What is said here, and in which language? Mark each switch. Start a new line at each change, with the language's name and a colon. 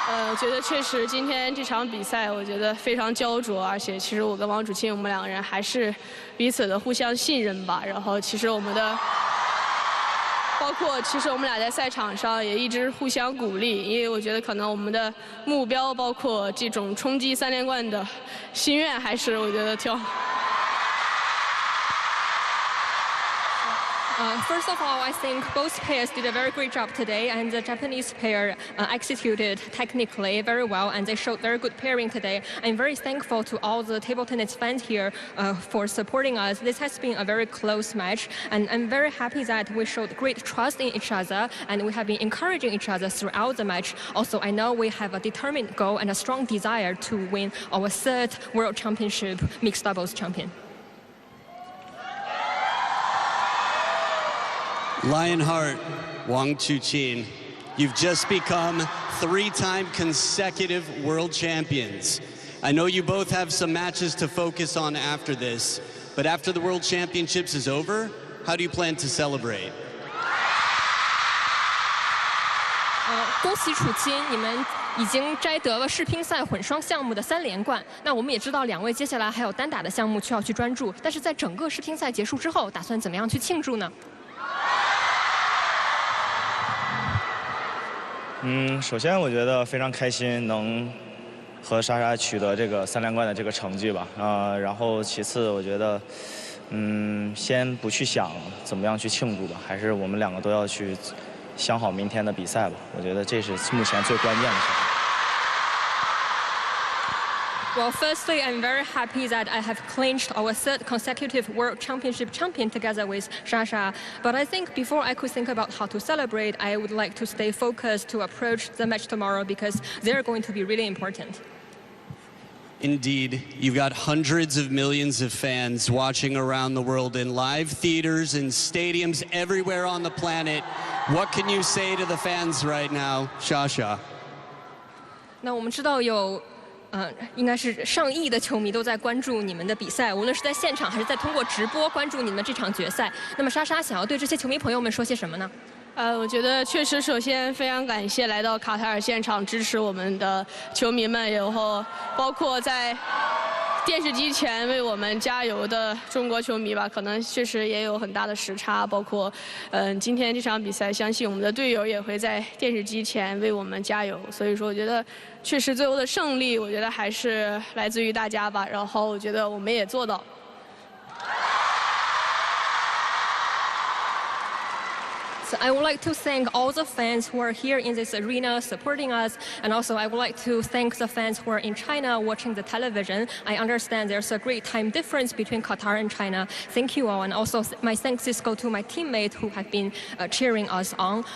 Chinese: 我觉得确实今天这场比赛，我觉得非常焦灼，而且其实我跟王楚钦我们2个人还是彼此的互相信任吧。然后其实我们的，包括其实我们俩在赛场上也一直互相鼓励，因为我觉得可能我们的目标，包括这种冲击3连冠的心愿，还是我觉得挺。
English: First of all, I think both pairs did a very great job today, and the Japanese pair executed technically very well, and they showed very good pairing today. I'm very thankful to all the table tennis fans here for supporting us. This has been a very close match, and I'm very happy that we showed great trust in each other, and we have been encouraging each other throughout the match. Also, I know we have a determined goal and a strong desire to win our 3rd World Championship mixed doubles champion. Lionheart, wangchuqin, you've just become 3-time consecutive world champions. I know you both have some matches to focus on after this, but after the World Championships is over, how do you plan to celebrate?
Chinese: 恭喜楚钦，你们已经摘得了世乒赛混双项目的3连冠。那我们也知道2位接下来还有单打的项目需要去专注，但是在整个世乒赛结束之后，打算怎么样去庆祝呢？首先我觉得非常开心能和莎莎取得这个3连冠的这个成绩吧，然后其次我觉得，先不去想怎么样去庆祝吧，还是我们2个都要去想好明天的比赛吧，我觉得这是目前最关键的事情。
English: Well, firstly, I'm very happy that I have clinched our 3rd consecutive World Championship champion together with Sasha. But I think before I could think about how to celebrate, I would like to stay focused to approach the match tomorrow because they're going to be really important. Indeed, you've got hundreds of millions of fans watching around the world in live theaters and stadiums everywhere on the planet. What can you say to the fans right now, Sasha?
Chinese: 那我们知道有应该是上亿的球迷都在关注你们的比赛，无论是在现场还是在通过直播关注你们这场决赛。那么莎莎想要对这些球迷朋友们说些什么呢？我觉得确实，首先非常感谢来到卡塔尔现场支持我们的球迷们，然后包括在电视机前为我们加油的中国球迷吧，可能确实也有很大的时差，包括今天这场比赛，相信我们的队友也会在电视机前为我们加油。所以说，我觉得确实最后的胜利，我觉得还是来自于大家吧。然后我觉得我们也做到。
English: So I would like to thank all the fans who are here in this arena supporting us, and also I would like to thank the fans who are in China watching the television. I understand there's a great time difference between Qatar and China. Thank you all, and also my thanks go to my teammates who have been cheering us on.